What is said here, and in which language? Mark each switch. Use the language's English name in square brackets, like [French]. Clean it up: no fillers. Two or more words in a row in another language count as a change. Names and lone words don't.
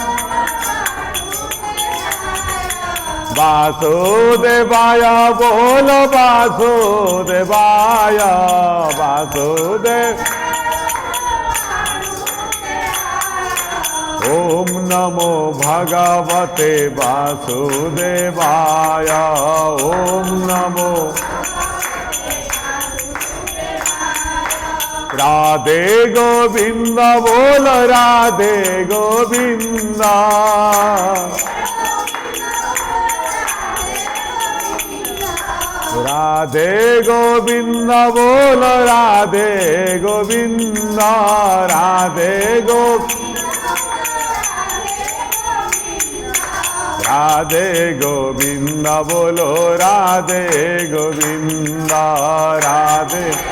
[Sanskrit] वासुदेवाय बोलो वासुदेवाय वासुदेव ओम नमो भगवते वासुदेवाय ओम नमो [Hindi] राधे गोविंद बोल राधे गोविंद राधे गोविंद बोल राधे गोविंद राधे राधे गोविंद बोलो राधे गोविंद राधे